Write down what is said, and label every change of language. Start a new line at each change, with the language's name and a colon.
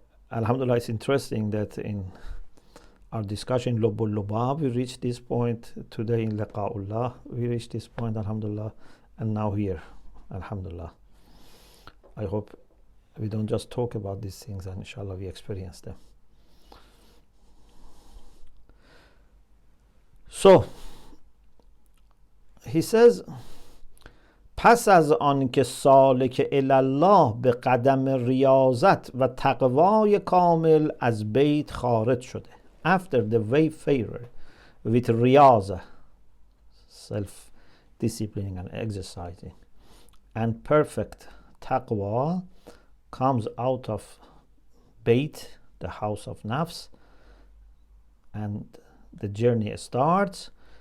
English: Alhamdulillah, it's interesting that in our discussion, Lubul Lubab, we reached this point today in Liqa'ullah. We reached this point, Alhamdulillah, and now here, Alhamdulillah. I hope we don't just talk about these things, and inshallah we experience them. So, he says,
Persian: پس از آن که سالک الله به قدم ریاضت و تقوای کامل از بیت خارج شده.
English: After the wayfarer with riyaza, self-disciplining and exercising, and perfect taqwa comes out of Bayt, the house of nafs, and the journey starts.